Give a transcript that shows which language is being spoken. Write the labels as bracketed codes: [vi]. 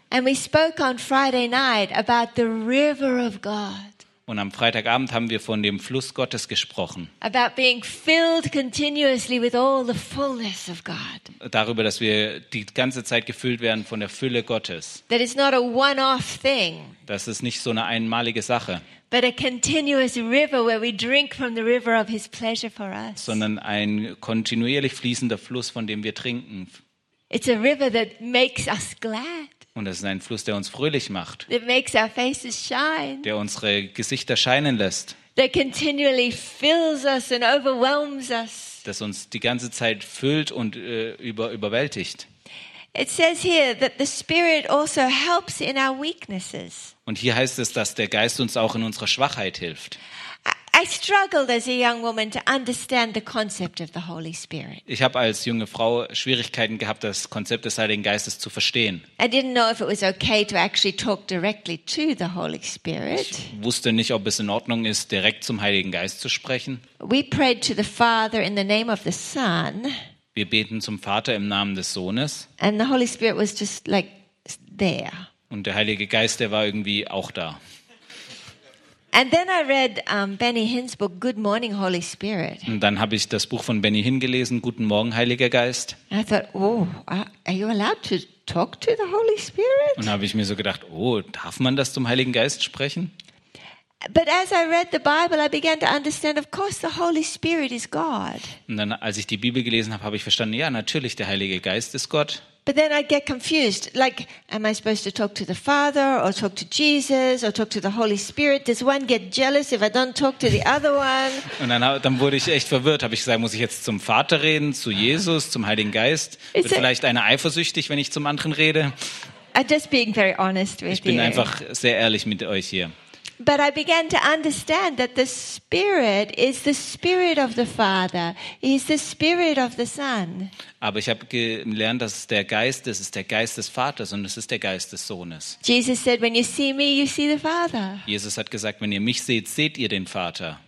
[en] And we spoke on Friday night about the river of God. [de] Und am Freitagabend haben wir von dem Fluss Gottes gesprochen. [en] About being filled continuously with all the fullness of God. [de] Darüber, dass wir die ganze Zeit gefüllt werden von der Fülle Gottes. [en] That is not a one-off thing. [de] Das ist nicht so eine einmalige Sache. [en] But a continuous river where we drink from the river of his pleasure for us. [de] Sondern ein kontinuierlich fließender Fluss, von dem wir trinken. [en] It's a river that makes us glad. [de] Und es ist ein Fluss, der uns fröhlich macht. [en] It makes our faces shine. [de] Der unsere Gesichter scheinen lässt. [en] That continually fills us and overwhelms us. [de] Das uns die ganze Zeit füllt und überwältigt. [en] It says here that the Spirit also helps in our weaknesses. [de] Und hier heißt es, dass der Geist uns auch in unserer Schwachheit hilft. [en] I struggled as a young woman to understand the concept of the Holy Spirit. [de] Ich habe als junge Frau Schwierigkeiten gehabt, das Konzept des Heiligen Geistes zu verstehen. [en] I didn't know if it was okay to actually talk directly to the Holy Spirit. [de] Ich wusste nicht, ob es in Ordnung ist, direkt zum Heiligen Geist zu sprechen. [en] We prayed to the Father in the name of the Son. [de] Wir beten zum Vater im Namen des Sohnes. [en] And the Holy Spirit was just like there. [de] Und der Heilige Geist, der war irgendwie auch da. [en] And then I read Benny Hinn's book Good Morning Holy Spirit. [de] Und dann habe ich das Buch von Benny Hinn gelesen, Guten Morgen Heiliger Geist. [en] And I thought, oh, are you allowed to talk to the Holy Spirit? [de] Und habe ich mir so gedacht, oh, darf man das zum Heiligen Geist sprechen? [en] But as I read the Bible, I began to understand, of course, the Holy Spirit is God. [de] Und dann, als ich die Bibel gelesen habe, habe ich verstanden, ja, natürlich, der Heilige Geist ist Gott. [en] But then I'd get confused, like, am I supposed to talk to the Father or talk to Jesus or talk to the Holy Spirit? Does one get jealous if I don't talk to the other one? [de] Und dann wurde ich echt verwirrt, habe ich gesagt, muss ich jetzt zum Vater reden, zu Jesus, zum Heiligen Geist? Wird vielleicht einer eifersüchtig, wenn ich zum anderen rede? [en] I'm just being very honest with you. [de] Ich bin einfach sehr ehrlich mit euch hier. [en] But I began to understand that the Spirit is the Spirit of the Father. He's the Spirit of the Son. [de] Aber ich habe gelernt, dass es der Geist ist. Es ist der Geist des Vaters und es ist der Geist des Sohnes. [en] Jesus said, "When you see me, you see the Father." [de] Jesus hat gesagt, wenn ihr mich seht, seht ihr den Vater.